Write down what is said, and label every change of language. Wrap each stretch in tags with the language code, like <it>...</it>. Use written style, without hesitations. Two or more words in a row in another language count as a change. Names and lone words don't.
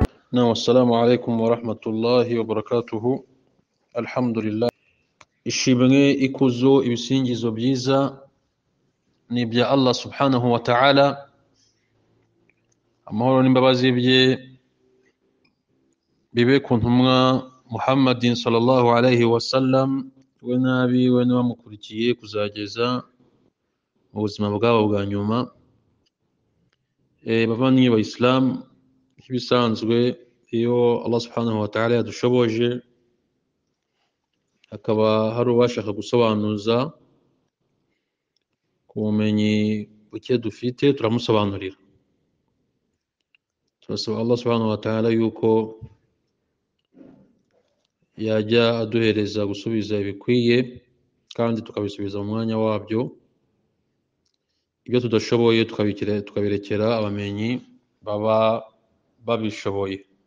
<ar>السلام عليكم ورحمة الله وبركاته. Alhamdulillah.</ar> <rw>Ishimwe, ikuzo, ibisingizo byiza ni ibya Allah</rw> <ar>سبحانه وتعالى.</ar> <rw>Amahoro n'imbabazi bye bibe ku ntumwa Muhammadin</rw> <ar>صلى الله عليه وسلم,</ar> <rw>we n'abiwe n'abamukurikiye kuzageza mu buzima bwabo bwa nyuma. Bavandimwe ba Islam, nk'ibisanzwe iyo Allah</rw> <ar>سبحانه وتعالى</ar> <rw>yadushoboje hakaba hari ubashaka gusobanuza ku bumenyi buke dufite, turamusobanurira. Turasaba Allah</rw> <ar>سبحانه وتعالى</ar> <rw>yuko yajya aduhereza gusubiza ibikwiye kandi tukabisubiza mu mwanya wabyo, ibyo tudashoboye tukabirekera abamenyi baba babishoboye.</rw>